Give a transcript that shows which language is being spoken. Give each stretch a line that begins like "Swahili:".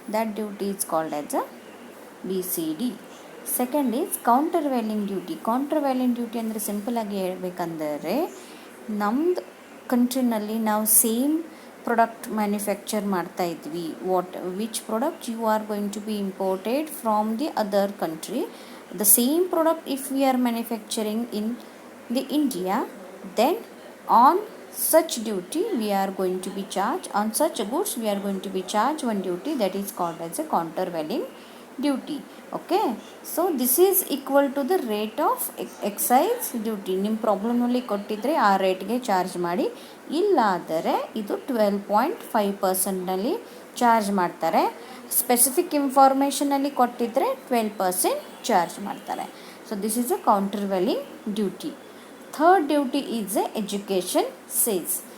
English: That duty is called as a BCD. Second is counter valuing duty.
Kannada: Counter valuing duty ಅಂದರೆ ಸಿಂಪಲಾಗಿ ಹೇಳ್ಬೇಕಂದರೆ ನಮ್ಮದು ಕಂಟ್ರಿನಲ್ಲಿ ನಾವು ಸೇಮ್ ಪ್ರಾಡಕ್ಟ್ ಮ್ಯಾನುಫ್ಯಾಕ್ಚರ್ ಮಾಡ್ತಾ ಇದ್ವಿ.
English: Which product you are going to be imported from the other country. The same product if we are manufacturing in the India, then on such duty we are going to be charged, on such goods we are going to be charged one duty that is called as a countervailing duty. Okay, so this is equal to the rate of excise duty.
Kannada: ನಿಮ್ಮ ಪ್ರಾಬ್ಲಮ್ನಲ್ಲಿ ಕೊಟ್ಟಿದ್ರೆ ಆ ರೇಟ್ಗೆ charge ಮಾಡಿ, ಇಲ್ಲಾದರೆ ಇದು 12.5%ನಲ್ಲಿ charge ಮಾಡ್ತಾರೆ. Specific ಇನ್ಫಾರ್ಮೇಷನಲ್ಲಿ ಕೊಟ್ಟಿದ್ರೆ 12% charge ಮಾಡ್ತಾರೆ.
English: So this is a countervailing duty. Third duty is a education cess.